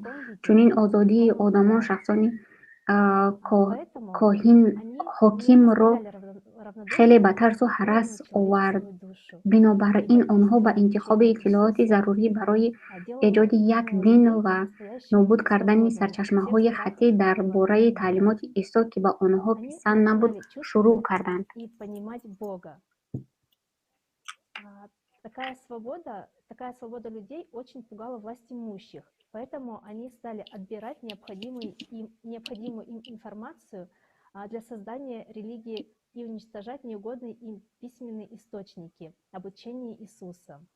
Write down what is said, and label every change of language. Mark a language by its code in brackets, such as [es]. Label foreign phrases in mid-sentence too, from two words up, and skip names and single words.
[fa] چنین آزادی آدمان شخصانی کاهن حاکم را خیلی به ترس و هراس آورد. بنابراین آنها به انتخاب اطلاعات ضروری برای ایجاد یک دین و نابود کردن سرچشمه های خطی درباره تعلیمات عیسی که به آنها پسند نبود شروع کردند. [ru] Такая свобода людей очень пугала власть имущих, поэтому они стали отбирать необходимую им информацию для создания религии и уничтожать неугодные им письменные источники об учении Иисуса.